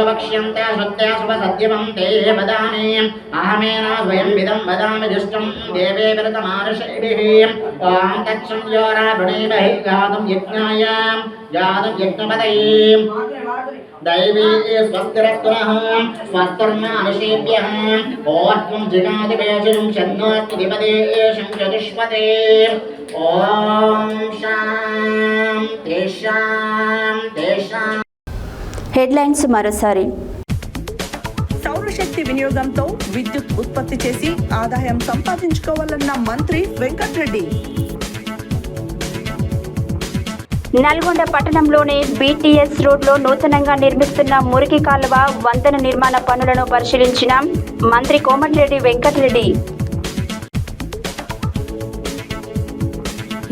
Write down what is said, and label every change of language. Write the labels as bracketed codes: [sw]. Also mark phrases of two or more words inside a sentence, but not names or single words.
[sa] वक्ष्यन्ते श्रुत्या शुभसत्यवं ते वदामि अहमेन स्वयं विदं वदामि दुष्टं देवे विरतमानुषैभिः ॐ तत्संयोराभृणीमहि गातुं यज्ञाय गातुं यज्ञपतये दैवी स्वस्तिरस्तुनः स्वस्तिर्मानुषेभ्यः ओत्वं जिगादिवेशिनं शन्नोत्तिपदे शंचतुष्पदे ॐ शान्ति शान्ति शान्ति. [te] హెడ్లైన్స్ మరోసారి. సౌరశక్తి వినియోగంతో విద్యుత్ ఉత్పత్తి చేసి ఆదాయం సంపాదించుకోవాలన్న మంత్రి వెంకటరెడ్డి. నల్గొండ పట్టణంలోని బీటీఎస్ రోడ్లో నూతనంగా నిర్మిస్తున్న మురికి కాలువ వంతెన నిర్మాణ పనులను పరిశీలించిన మంత్రి కోమటిరెడ్డి వెంకటరెడ్డి.